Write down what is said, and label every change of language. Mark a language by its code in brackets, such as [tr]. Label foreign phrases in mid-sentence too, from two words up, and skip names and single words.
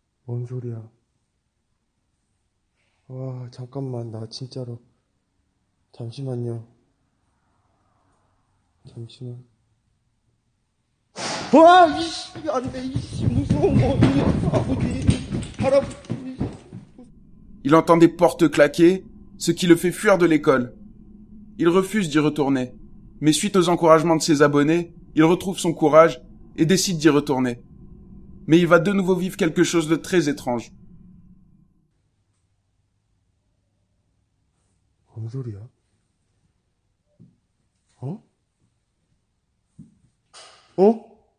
[ko] 뭔 소리야? 와, 잠깐만, 나 진짜로. 잠시만요. 잠시만. 와, 이씨, 안 돼, 이씨, 무서운 거, 아버지, 할아버지. [fr] Il entend des portes claquer, ce qui le fait fuir de l'école. Il refuse d'y retourner, mais suite aux encouragements de ses abonnés, il retrouve son courage et décide d'y retourner. Mais il va de nouveau vivre quelque chose de très étrange. [ko] 뭔 소리야? 어? 어?